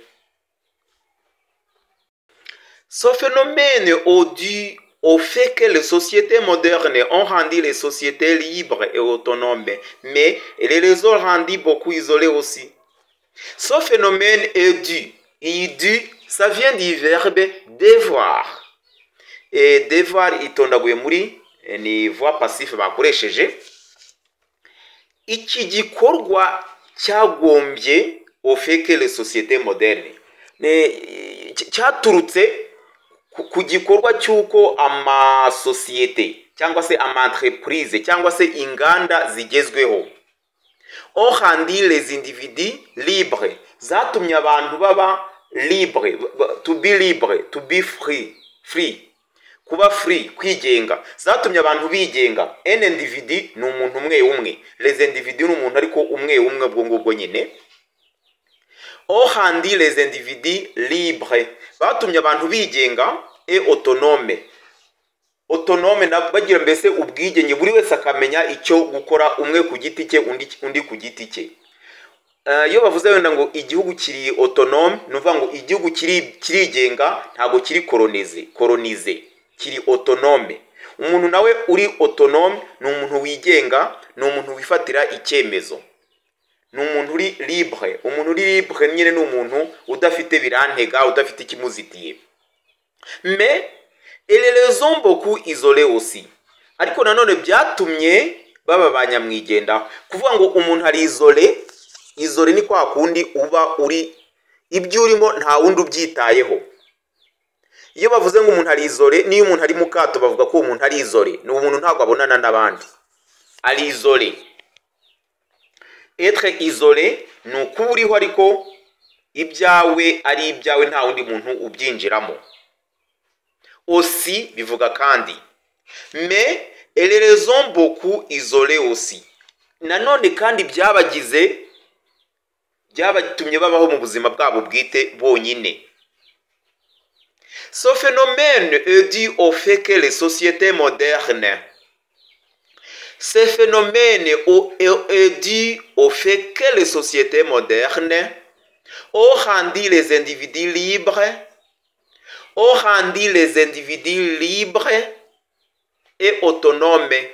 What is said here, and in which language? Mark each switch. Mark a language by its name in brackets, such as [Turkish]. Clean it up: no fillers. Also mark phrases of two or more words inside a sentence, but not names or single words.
[French] Ce phénomène est dû au fait que les sociétés modernes ont rendu les sociétés libres et autonomes, mais elles les ont rendues beaucoup isolées aussi. Ce phénomène est dû, ça vient du verbe devoir. Et devoir [Kinyarwanda] itondaguye muri ni [French] voix passive [Kinyarwanda] bakoresheje. Iki gikorwa cyagombye [French] au fait que les sociétés modernes [Kinyarwanda] cyaturutse ku gikorwa cy'uko amasosiyete cyangwa se ama-entreprise cyangwa se inganda zigezweho [French] ont rendu les individus libres. [Kinyarwanda] Zatumye abantu baba libre, [English] to be free, [Kinyarwanda] kuba free, kwigenga. Zatumye abantu bigenga. [French] Un individu [Kinyarwanda] ni umuntu umwe. [French] Les individus [Kinyarwanda] ni umuntu ariko umwe ubwo ngubwo nyine. [French] Ont rendu les individus libres. [Kinyarwanda] Batumye abantu bigenga [French] et autonome. [Kinyarwanda] Autonome na bagira mbese ubwigenge, buri wese akamenya icyo gukora, umwe ku giti cye undi ku giti cye. Iyo bavuze wenda ngo igihugu kiri autonome, nuvuga ngo igihugu kirigenga, ntago kiri colonize, kiri autonome. Umuntu nawe uri autonome ni umuntu wigenga, ni umuntu wifatira icyemezo. Ni umuntu uri libre. Umuntu uri libre nyine ni umuntu udafite birantega, udafite ikimuzitiye. [French] Mais elles les ont beaucoup isolés aussi. [Kinyarwanda] Ariko nanone byatumye baba banyamwigenda. Kuvuga ngo umuntu ari isole ni kwa kundi uba uri ibyo urimo nta wundi ubyitayeho. iyo bavuze ngo umuntu ari isole, niyo umuntu ari mu kato bavuga ko umuntu ari isole, ni umuntu ntabwo abonana n'abandi, ari isole. [French] Être isole [Kinyarwanda] ni ukuba uriho ariko ibyawe ari ibyawe nta wundi muntu ubyinjiramo. Aussi bivuga kandi, [French] mais elles les ont beaucoup isolées aussi. [Kinyarwanda] Nanone kandi byabatumye babaho mu buzima bwabo bwite bonyine. [French] Ce phénomène est dû au fait que les sociétés modernes, ce phénomène est dû au fait que les sociétés modernes ont rendu les individus libres et autonomes.